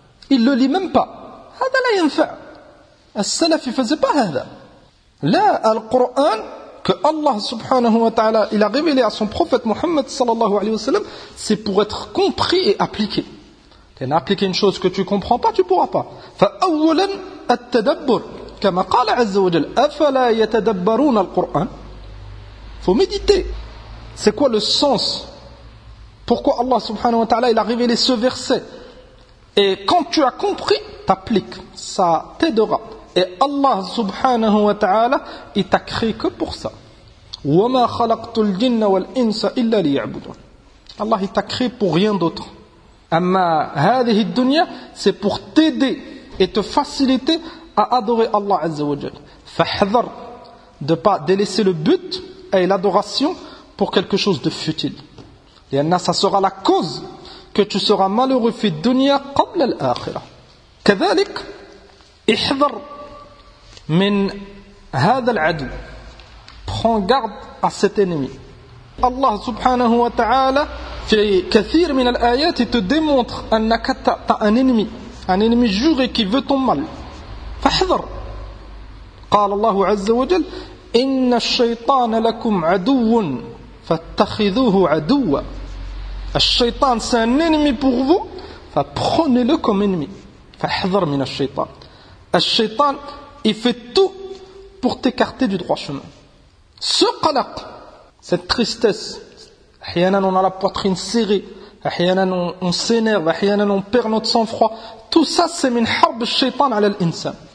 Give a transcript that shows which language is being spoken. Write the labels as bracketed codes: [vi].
[fr] Ils le lisent même pas. Hada la yanfa. As-salaf, il faisait pas hada. Là, al-Qur'an, que Allah subhanahu wa ta'ala, il a révélé à son prophète Muhammad sallallahu alayhi wa sallam, c'est pour être compris et appliqué. Et appliquer une chose que tu comprends pas, tu pourras pas. [ar] Fa'awwalan at-tadabbur. كما قال عز وجل أفلا يتدبرون القرآن. [fr] Faut méditer. C'est quoi le sens? Pourquoi Allah subhanahu wa ta'ala il a révélé ce verset? Et quand tu as compris, t'appliques, ça t'aidera. Et Allah subhanahu wa ta'ala il t'a créé que pour ça. [ar] وما خلقت الجن والإنس إلا ليعبدون. [fr] Allah il t'a créé pour rien d'autre. أما هذه الدنيا, c'est pour t'aider et te faciliter à adorer Allah Azza wa Jal. Fahdhar, de pas délaisser le but et l'adoration pour quelque chose de futile. Lianna, ça sera la cause que tu seras malheureux fi dunya qabla al-akhirah. [ar] Kadhalik, ihdhar min hadha al-adu. [fr] Prends garde à cet ennemi. Allah subhanahu wa ta'ala fi kathir min al-ayat te démontre annaka ta un ennemi juré qui veut ton mal. [ar] فاحذر قال الله عز وجل إن الشيطان لكم عدو فاتخذوه عدوا. [fr] الشيطان سان انمي pour vous, فprenez le comme ennemi. [ar] فاحذر من الشيطان. [fr] الشيطان il fait tout pour t'écarter du droit chemin. Ce qalaq, cette tristesse, احيانا on a la poitrine serrée, احيانا on s'énerve, احيانا on perd notre sang-froid, tout ça c'est من حرب الشيطان على الإنسان.